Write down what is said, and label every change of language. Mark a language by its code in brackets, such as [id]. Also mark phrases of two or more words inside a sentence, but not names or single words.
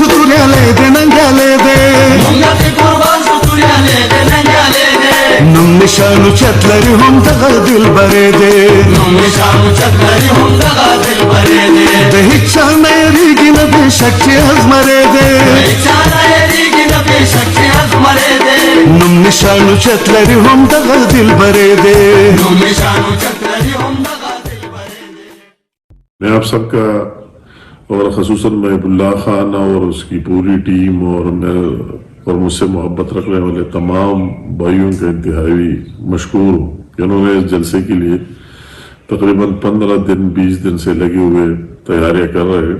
[ps] دنیاله دې ننګاله دی، مونږ ته قربان شو دنیاله دې ننګاله دی، نوم نشانو چت لري هم دغه دلبرې دی، نوم نشانو چت لري هم دغه دلبرې دی، د هیڅ چا نه یریږي نه بې شک چې ازمرې نم نشانو چت لري هم دغه دلبرې دی، نم نشانو چت لري هم دغه دلبرې دی۔ [ur] میں آپ سب کا اور خصوصاً محب اللہ خان اور اس کی پوری ٹیم اور مجھ سے محبت رکھنے والے تمام بھائیوں کا انتہائی مشکور ہوں کہ انہوں نے اس جلسے کے لیے تقریباً 15 دن 20 دن سے لگے ہوئے تیاریاں کر رہے ہیں۔